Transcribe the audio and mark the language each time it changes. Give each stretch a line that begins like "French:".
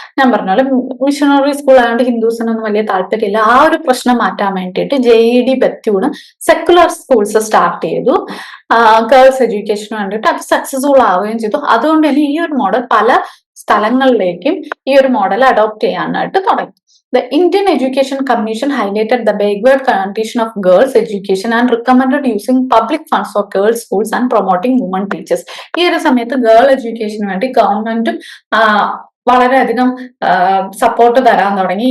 Malayalam: ഞാൻ പറഞ്ഞാലും missionary school ആയതുകൊണ്ട് ഹിന്ദുസിനൊന്നും വലിയ താല്പര്യമില്ല. ആ ഒരു പ്രശ്നം മാറ്റാൻ വേണ്ടിയിട്ട് JED ബത്തൂണ് സെക്കുലർ സ്കൂൾസ് സ്റ്റാർട്ട് ചെയ്തു. ഗേൾസ് എഡ്യൂക്കേഷന് വേണ്ടിയിട്ട് അത് സക്സസ്ഫുൾ ആവുകയും ചെയ്തു. അതുകൊണ്ട് തന്നെ ഈ ഒരു മോഡൽ പല സ്ഥലങ്ങളിലേക്കും ഈ ഒരു മോഡൽ അഡോപ്റ്റ് ചെയ്യാനായിട്ട് തുടങ്ങി.
English: The Indian Education Commission highlighted the backward condition of girls' education and recommended using public funds for girls' schools and promoting women teachers.
Malayalam: ഈ ഒരു സമയത്ത് ഗേൾ എഡ്യൂക്കേഷന് വേണ്ടി ഗവൺമെന്റും വളരെയധികം സപ്പോർട്ട് തരാൻ തുടങ്ങി.